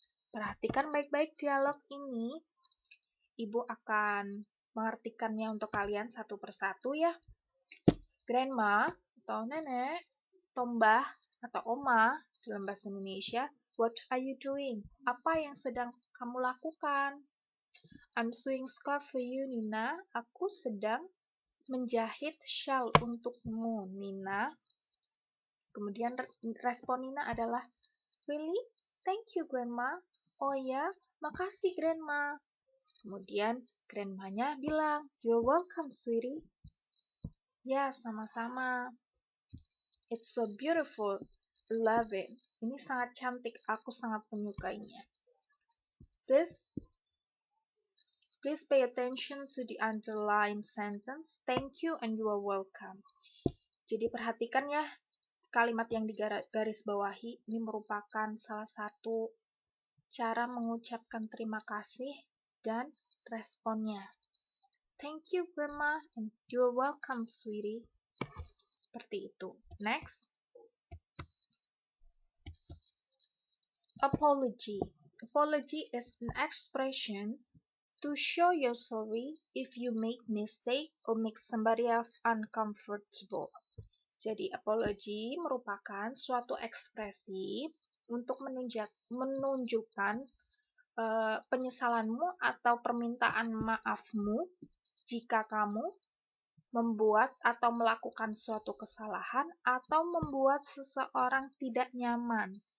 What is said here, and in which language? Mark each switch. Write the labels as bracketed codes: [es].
[id] Perhatikan baik-baik dialog ini. Ibu akan mengartikannya untuk kalian satu persatu ya. Grandma atau nenek, tombah atau oma dalam bahasa Indonesia. [en] What are you doing? [id] Apa yang sedang kamu lakukan? [en] I'm sewing scarf for you, Nina. [id] Aku sedang menjahit shawl untukmu, Nina. Kemudian respon Nina adalah, [en] Really? Thank you, Grandma. [id] Oh ya, makasih, Grandma. Kemudian grandmanya bilang, [en] You're welcome, sweetie. [id] Ya, sama-sama. [en] It's so beautiful. Love it. [id] Ini sangat cantik. Aku sangat menyukainya. [en] Please pay attention to the underlined sentence. Thank you and you are welcome. [id] Jadi perhatikan ya, kalimat yang digaris bawahi ini merupakan salah satu cara mengucapkan terima kasih dan responnya. [en] Thank you, Grandma, and you're welcome, sweetie. [id] Seperti itu. [en] Next. Apology. Apology is an expression to show you're sorry if you make mistake or make somebody else uncomfortable. [id] Jadi, apology merupakan suatu ekspresi untuk menunjukkan penyesalanmu atau permintaan maafmu jika kamu membuat atau melakukan suatu kesalahan atau membuat seseorang tidak nyaman.